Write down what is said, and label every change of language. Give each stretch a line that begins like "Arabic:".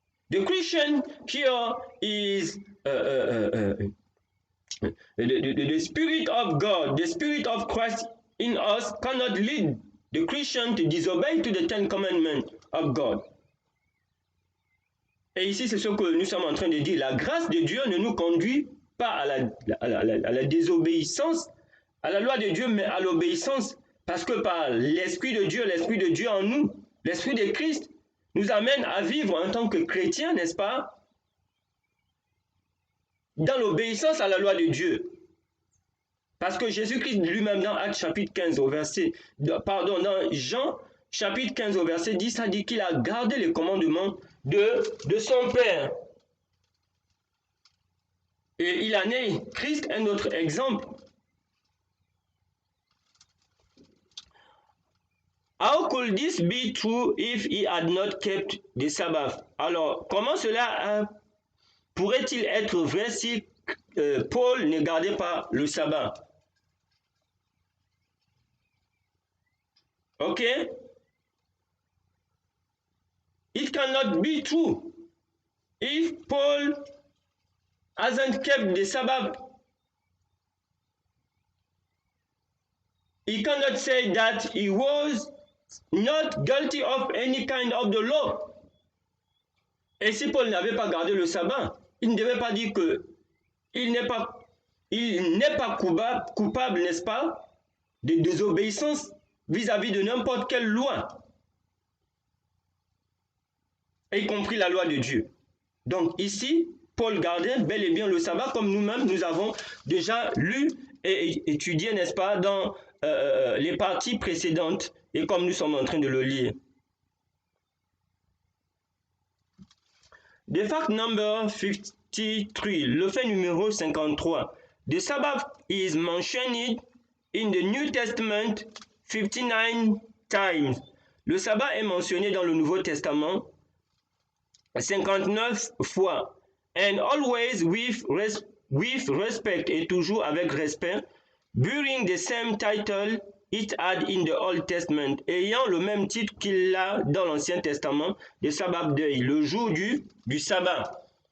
English: The Christian here is the Spirit of God, the Spirit of Christ in us cannot lead the Christian to disobey to the Ten Commandments of God.
French: Et ici, c'est ce que nous sommes en train de dire. La grâce de Dieu ne nous conduit pas à la désobéissance, à la loi de Dieu, mais à l'obéissance. Parce que par l'Esprit de Dieu en nous, l'Esprit de Christ, nous amène à vivre en tant que chrétiens, n'est-ce pas? Dans l'obéissance à la loi de Dieu. Parce que Jésus-Christ lui-même dans Actes chapitre 15 au verset, dans Jean chapitre 15 au verset 10, ça dit qu'il a gardé les commandements de son Père. Et il en est, Christ, un autre exemple.
English: How could this be true if he had not kept the Sabbath?
French: Alors, comment cela pourrait-il être vrai si Paul ne gardait pas le sabbat?
English: Okay? It cannot be true if Paul hasn't kept the Sabbath. He cannot say that he was not guilty of any kind of the law.
French: Et si Paul n'avait pas gardé le sabbat, il ne devait pas dire que il n'est pas coupable, n'est-ce pas, de désobéissance vis-à-vis de n'importe quelle loi, y compris la loi de Dieu. Donc ici, Paul gardait bel et bien le sabbat comme nous-mêmes, nous avons déjà lu et étudié, n'est-ce pas, dans les parties précédentes et comme nous sommes en train de le lire.
English: The fact number 53,
French: le fait numéro 53.
English: The Sabbath is mentioned in the New Testament 59 times.
French: Le sabbat est mentionné dans le Nouveau Testament 59 fois.
English: And always with respect,
French: et toujours avec respect,
English: bearing the same title it had in the Old Testament,
French: ayant le même titre qu'il a dans l'Ancien Testament, le Sabbat deuil, le jour du sabbat.